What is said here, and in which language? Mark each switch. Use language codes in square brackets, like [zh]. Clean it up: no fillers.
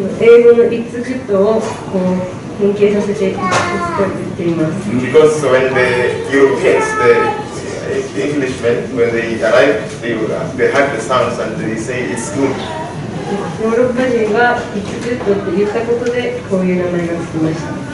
[ja] 英語のイッツグッドをこう変形させてイッツグッドと言っています。 [en] Because when the Europeans, the Englishmen, when they arrived, they had the sounds and they say it's good. [ja] ヨーロッパ人がイッツグッドって言ったことでこういう名前がつきました。